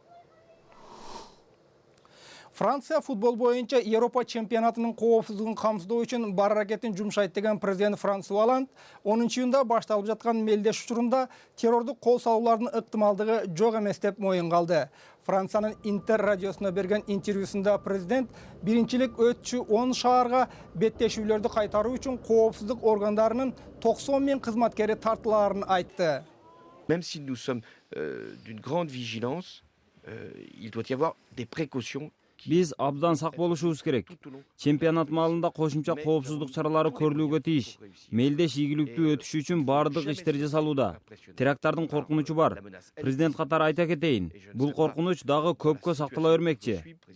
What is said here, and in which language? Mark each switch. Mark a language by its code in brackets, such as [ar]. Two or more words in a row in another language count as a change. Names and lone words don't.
[ky] Франция футбол боюнча Европа чемпионатынын коопсуздугун камсыздоо үчүн бар аракетин жумшайт деген президент Франсуа Оланд 10-июнда башталып жаткан мелдеш учурунда террордук кол салуулардын ыктымалдыгы жок эмес деп моюнга алды. Франциянын Интер радиосуна берген интервьюсунда президент биринчилик өтчү 10 шаарга беттешүүлөрдү кайтаруу үчүн коопсуздук органдарынын 90 000 кызматкери тартылаарын айтты. [fr] Même si nous sommes d'une grande vigilance, il doit y avoir des précautions. [ky] Биз абдан сак болушубуз керек. Чемпионат маалында кошумча коопсуздук чаралары көрүлүүгө тийиш. Мелдеш ийгиликтүү өтүшү үчүн бардык иштер жасалууда. Теракттардын коркунучу бар. Президент катары айта кетейин, бул коркунуч дагы көпкө сактала бермекчи.